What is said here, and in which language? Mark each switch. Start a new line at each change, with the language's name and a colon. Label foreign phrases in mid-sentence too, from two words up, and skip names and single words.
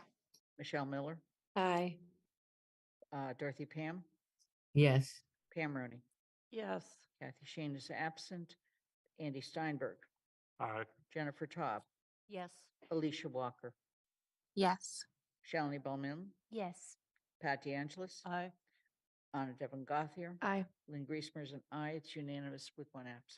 English: Michelle Miller, Aye. Dorothy Pam, Yes. Pam Rooney, Yes. Kathy Shane is absent, Andy Steinberg, Aye. Jennifer Taub, Yes. Alicia Walker, Yes. Shalini Balmilne, Yes. Pat DeAngelis, Aye. Anna Devlin Gothier, aye. Lynn Griesmer is an aye. It's unanimous with one absent.